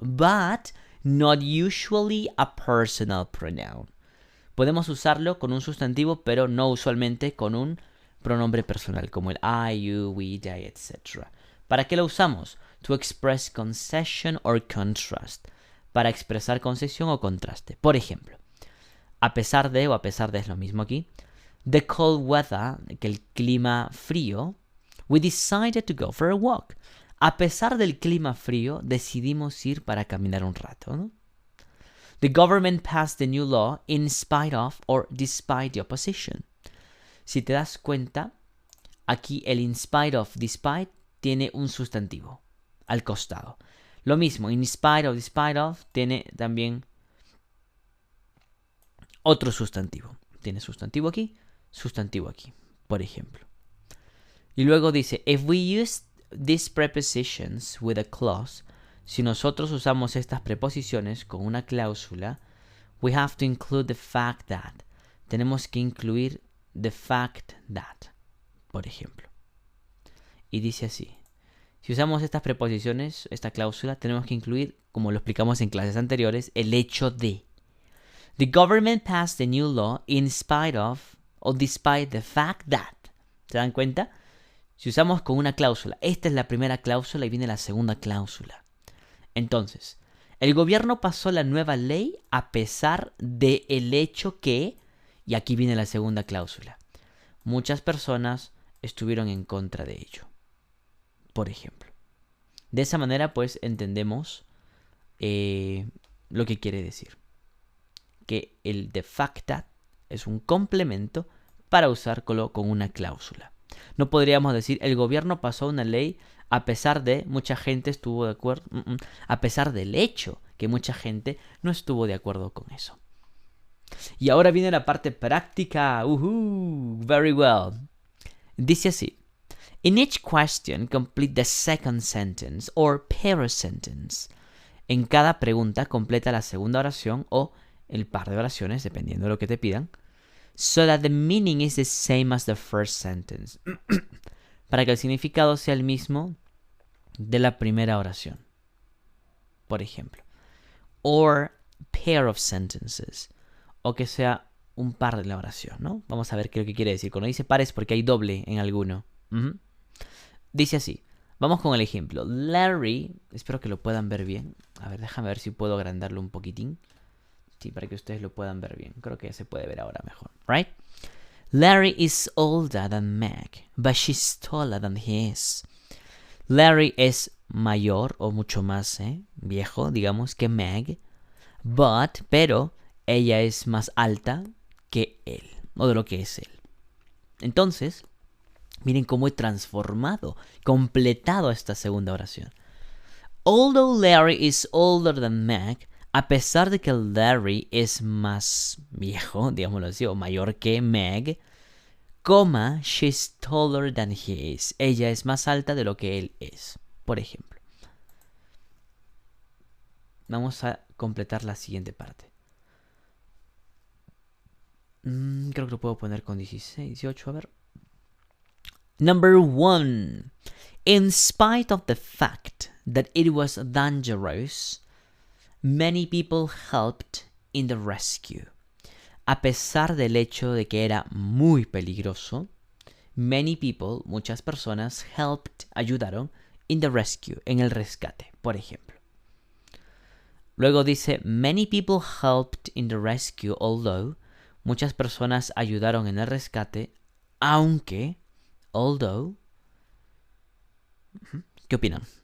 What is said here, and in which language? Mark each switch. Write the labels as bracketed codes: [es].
[en] But not usually a personal pronoun. [es] Podemos usarlo con un sustantivo, pero no usualmente con un pronombre personal, como el I, you, we, they, etc. ¿Para qué lo usamos? [en] To express concession or contrast. [es] Para expresar concesión o contraste. Por ejemplo, a pesar de, o a pesar de es lo mismo aquí, [en] the cold weather, [es] que el clima frío, [en] we decided to go for a walk. [es] A pesar del clima frío, decidimos ir para caminar un rato, ¿no? [en] The government passed the new law in spite of or despite the opposition. [es] Si te das cuenta, aquí el in spite of, despite, tiene un sustantivo al costado. Lo mismo, in spite of, despite of, tiene también otro sustantivo. Tiene sustantivo aquí, por ejemplo. Y luego dice, [en] if we use these prepositions with a clause, [es] si nosotros usamos estas preposiciones con una cláusula, [en] we have to include the fact that. [es] Tenemos que incluir the fact that, por ejemplo. Y dice así. Si usamos estas preposiciones, esta cláusula, tenemos que incluir, como lo explicamos en clases anteriores, el hecho de. [en] The government passed the new law in spite of, or despite the fact that. [es] ¿Se dan cuenta? Si usamos con una cláusula, esta es la primera cláusula y viene la segunda cláusula. Entonces, el gobierno pasó la nueva ley a pesar del hecho que, y aquí viene la segunda cláusula, muchas personas estuvieron en contra de ello. Por ejemplo. De esa manera, pues, entendemos lo que quiere decir. Que el de fact that es un complemento para usar con una cláusula. No podríamos decir, el gobierno pasó una ley a pesar de mucha gente estuvo de acuerdo, a pesar del hecho que mucha gente no estuvo de acuerdo con eso. Y ahora viene la parte práctica. [en] Very well. [es] Dice así. [en] In each question, complete the second sentence or pair of sentence. [es] En cada pregunta, completa la segunda oración o el par de oraciones, dependiendo de lo que te pidan, [en] so that the meaning is the same as the first sentence. [es] Para que el significado sea el mismo de la primera oración. Por ejemplo. [en] Or pair of sentences. [es] O que sea un par de la oración, ¿no? Vamos a ver qué es lo que quiere decir. Cuando dice par es porque hay doble en alguno. Dice así. Vamos con el ejemplo. Larry, espero que lo puedan ver bien. A ver, déjame ver si puedo agrandarlo un poquitín. Sí, para que ustedes lo puedan ver bien. Creo que ya se puede ver ahora mejor. [en] Right? Larry is older than Meg, but she's taller than he is. [es] Larry es mayor o mucho más viejo, digamos, que Meg. Pero ella es más alta que él, o de lo que es él. Entonces, miren cómo he transformado, completado esta segunda oración. [en] Although Larry is older than Meg, [es] a pesar de que Larry es más viejo, digámoslo así, o mayor que Meg, [en] she's taller than he is. [es] Ella es más alta de lo que él es, por ejemplo. Vamos a completar la siguiente parte. Creo que lo puedo poner con 16, 18, a ver. [en] Number 1. In spite of the fact that it was dangerous, many people helped in the rescue. [es] A pesar del hecho de que era muy peligroso, [en] many people, [es] muchas personas, helped, ayudaron, [en] in the rescue, [es] en el rescate, por ejemplo. Luego dice, [en] many people helped in the rescue, although, [es] muchas personas ayudaron en el rescate, aunque, although, ¿qué opinan?